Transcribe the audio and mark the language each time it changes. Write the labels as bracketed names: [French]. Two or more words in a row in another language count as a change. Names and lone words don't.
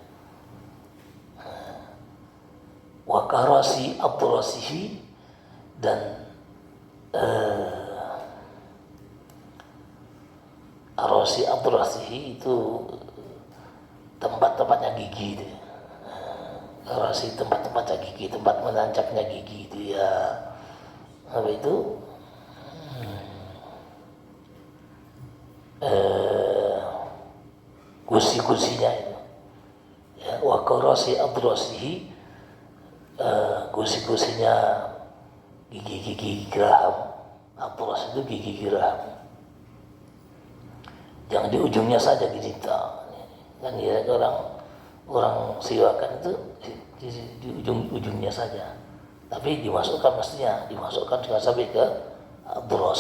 [Arabic] وكراسي أضراسه, [Indonesian] dan [Arabic] أراسي أضراسه [Indonesian] itu tempat-tempatnya gigi itu. Arasi tempat-tempatnya gigi, tempat menancapnya gigi itu ya. Apa itu? Gusi-gusinya itu. Ya, [Arabic] وكراسي أضراسه, [Indonesian] gusi-gusinya gigi-gigi geraham. Atras itu gigi geraham. Jangan di ujungnya saja dicinta. Kan ya, orang siwakan itu di ujung-ujungnya saja. Tapi dimasukkan, mestinya dimasukkan juga sampai ke atras.